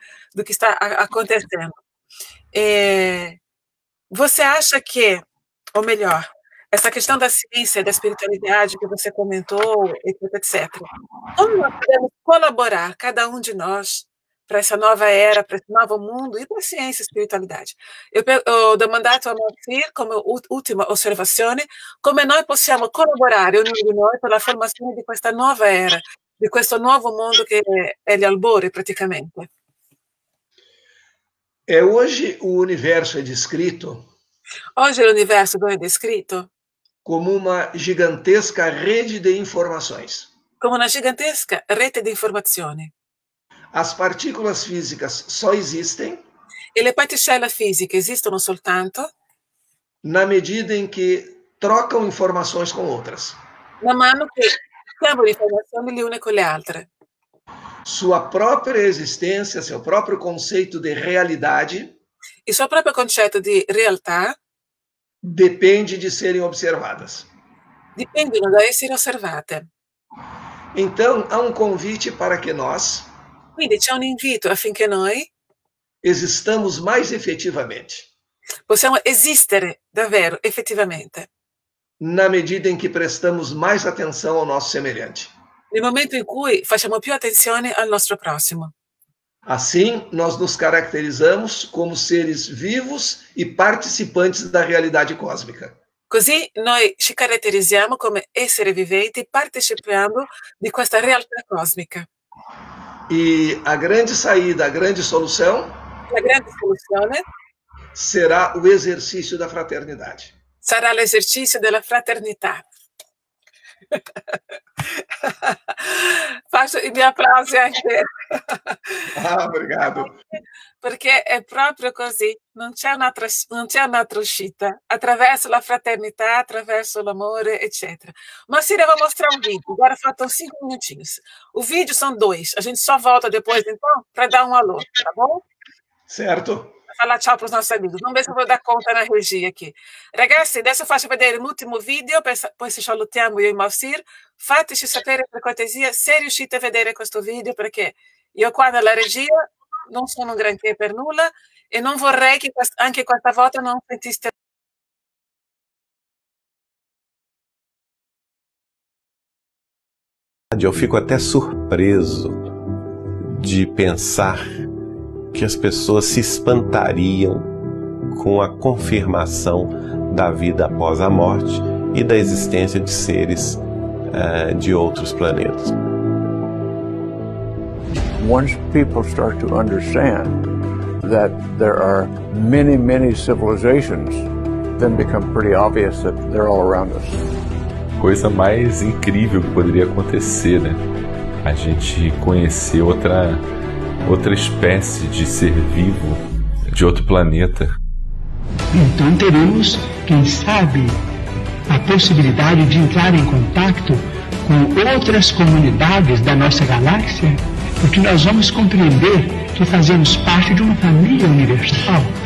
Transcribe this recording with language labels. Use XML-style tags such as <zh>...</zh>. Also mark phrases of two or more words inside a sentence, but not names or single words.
<pt>Do que está acontecendo. Você acha que, ou melhor, essa questão da ciência, da espiritualidade que você comentou, etc. Como nós podemos colaborar, cada um de nós, para essa nova era, para esse novo mundo e para a ciência e espiritualidade?</pt> <it>Eu ho mandato a Moacir come ultima osservazione come noi possiamo collaborare, ognuno di noi, per la formazione di questa nuova era, di questo nuovo mondo che è gli albori praticamente.</it> <pt>Hoje o universo é descrito.</pt> <it>Oggi l'universo è descritto</it> <pt>como uma gigantesca rede de informações.</pt> <it>Come una gigantesca rete di informazioni.</it> <pt>As partículas físicas só existem</pt> <it>e le particelle fisiche esistono soltanto</it> <pt>na medida em que trocam informações com outras.</pt> <it>Man mano che scambiano informazioni le une con le altre.</it> <pt>Sua própria existência, seu próprio conceito de realidade,</pt> <it>il suo proprio concetto di realtà</it> <pt>depende de serem observadas.</pt> <it>Dipendono da essere osservate.</it> <pt>Então, há um convite para que nós</pt> <it>Quindi c'è un invito affinché noi</it> <pt>existamos mais efetivamente.</pt> <it>Possiamo esistere davvero, effettivamente.</it> <pt>Na medida em que prestamos mais atenção ao nosso semelhante.</pt> <it>Nel momento in cui facciamo più attenzione al nostro prossimo.</it> <pt>Assim, nós nos caracterizamos como seres vivos e participantes da realidade cósmica.</pt> <it>Così noi ci caratterizziamo come esseri viventi partecipando di questa realtà cosmica.</it> <pt>E a grande saída, a grande solução</pt> <it>La grande soluzione</it> <pt>será o exercício da fraternidade.</pt> <it>Sarà l'esercizio della fraternità. Faccio i miei applausi anche.</it> <pt>Obrigado.</pt> <it>Perché è proprio così, non c'è un'altra uscita, attraverso la fraternità, attraverso l'amore, eccetera.</it> <pt>Ma se devo mostrar um vídeo, agora faltam 5 minutinhos. O vídeo são 2, a gente só volta depois, então, para dar um alô, tá bom? Certo. Falar tchau para os nossos amigos. Vamos ver se eu vou dar conta na regia aqui.</pt> <it>Ragazzi, adesso faccio vedere l'ultimo video, poi ci salutiamo io e Moacir. Fateci sapere per cortesia se riuscite a vedere questo video, perché io qua nella regia non sono un granché per nulla e non vorrei che anche questa volta non sentiste.</it> <pt>Eu fico até surpreso de pensar que as pessoas se espantariam com a confirmação da vida após a morte e da existência de seres de outros planetas.</pt> <en>Once people start to understand that there are many, many civilizations, then become pretty obvious that they're all around us.</en> <pt>Coisa mais incrível que poderia acontecer, né? A gente conhecer outra espécie de ser vivo de outro planeta. Então teremos, quem sabe, a possibilidade de entrar em contato com outras comunidades da nossa galáxia, porque nós vamos compreender que fazemos parte de uma família universal.</pt>